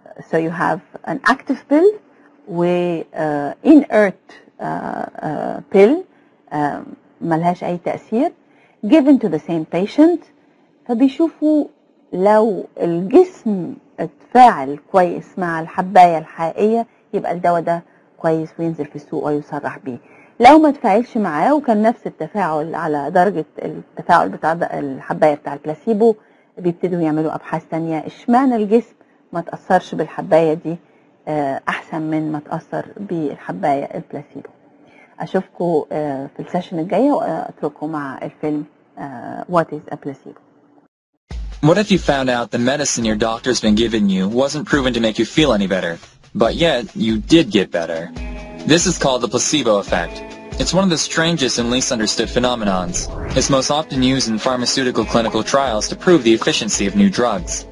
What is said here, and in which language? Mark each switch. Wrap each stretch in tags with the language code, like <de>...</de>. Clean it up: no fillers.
<en>So you have an active pill with inert pill</en> <ar>ملهاش أي تأثير</ar> <en>given to the same patient.</en> <ar>فبيشوفوا لو الجسم اتفاعل كويس مع الحباية الحقيقية يبقى الدواء ده كويس وينزل في السوق ويصرح بيه. لو ما تفاعلش معاه وكان نفس التفاعل على درجة التفاعل بتاع الحباية بتاع البلاسيبو، بيبتدوا يعملوا أبحاث تانية اشمعنى الجسم ما تأثرش بالحباية دي أحسن من ما تأثر بالحباية البلاسيبو. أشوفكم في السيشن الجاية وأترككم مع الفيلم What is a Placebo.</ar> <en>What if you found out the medicine your doctor's been giving you wasn't proven to make you feel any better, but yet you did get better? This is called the placebo effect. It's one of the strangest and least understood phenomenons. It's most often used in pharmaceutical clinical trials to prove the efficiency of new drugs.</en>